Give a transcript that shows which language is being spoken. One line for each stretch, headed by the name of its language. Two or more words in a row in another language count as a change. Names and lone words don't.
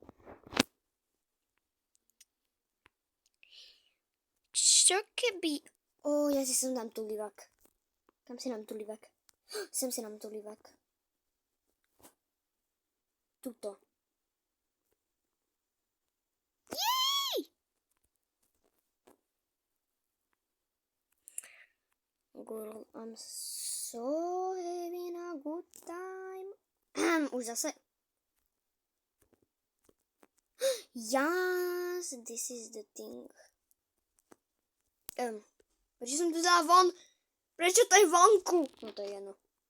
Slovak: Čo keby... ja si sem dám tulivak. Kam si dám tulivak? Sem si dám tulivak. Tuto. Jej!
English: Girl, I'm so having a good time.
Slovak: Už zase.
English: Yes, this is the thing.
Slovak: Prečo som tu dala von? Prečo to je vonku? No to je jedno.